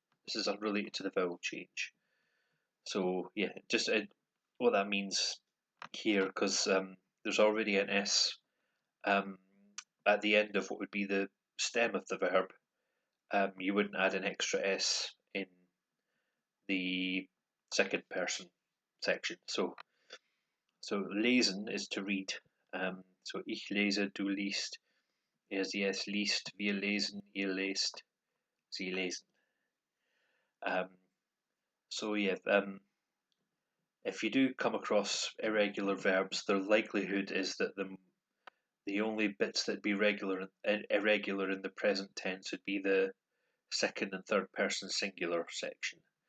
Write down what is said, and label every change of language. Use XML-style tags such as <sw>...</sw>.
<en>This is unrelated to the vowel change. So yeah, just what that means here, because there's already an s at the end of what would be the stem of the verb. You wouldn't add an extra s in the second person section. So lesen is to read.</en> <de>So ich lese, du liest, sie es liest, wir lesen, ihr lest, sie lesen.</de> <en>So yeah, if you do come across irregular verbs, the likelihood is that the only bits that be irregular in the present tense would be the second and third person singular section.</en>